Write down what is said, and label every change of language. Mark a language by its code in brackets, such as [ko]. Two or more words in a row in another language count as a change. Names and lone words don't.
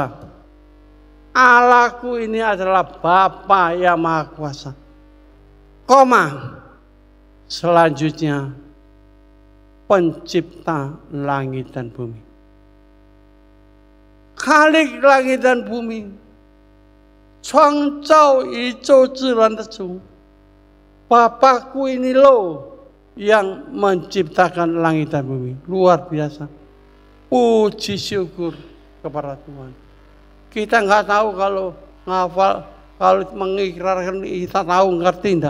[id] Allahku ini adalah Bapa yang Maha Kuasa. Koma. Selanjutnya pencipta langit dan bumi. Khalik langit dan bumi. [zh] 创造宇宙自然的主. [id] Bapakku ini loh yang menciptakan langit dan bumi. Luar biasa. Puji syukur kepada Tuhan. Kita nggak tahu kalau ngafal, kalau mengikrarkan kita tahu ngerti enggak?